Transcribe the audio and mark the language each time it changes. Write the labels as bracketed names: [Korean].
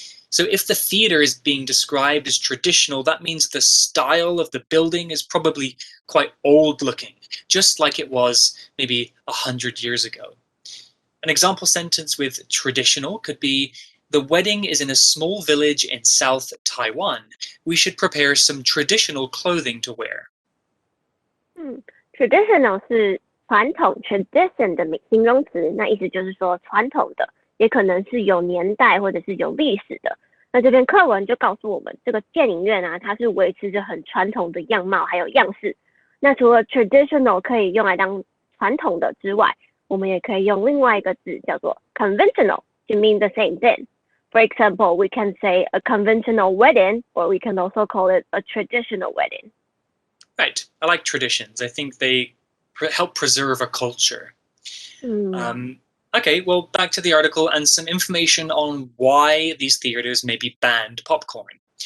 [English] So if the theater is being described as traditional, that means the style of the building is probably quite old looking, just like it was maybe 100 years ago. An example sentence with traditional could be, the wedding is in a small village in South Taiwan. We should prepare some traditional clothing to wear. [Chinese] Traditional 是传统 tradition 的形容词，那意思就是说传统的，也可能是有年代或者是有历史的。那这篇课文就告诉我们，这个电影院啊，它是维持着很传统的样貌还有样式。那除了 traditional 可以用来当传统的之外，我们也可以用另外一个字叫做 conventional [English] to mean the same thing. For example, we can say a conventional wedding, or we can also call it a traditional wedding. Right. I like traditions. I think they help preserve a culture. Okay, well, back to the article and some information on why these theaters maybe banned popcorn.